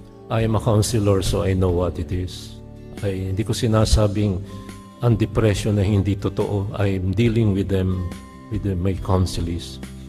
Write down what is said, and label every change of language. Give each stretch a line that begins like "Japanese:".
English: I am a counselor so I know what it is.
Filipino: Hindi ko sinasabing ang depression na hindi totoo.
English: I'm dealing with them, with my counselees.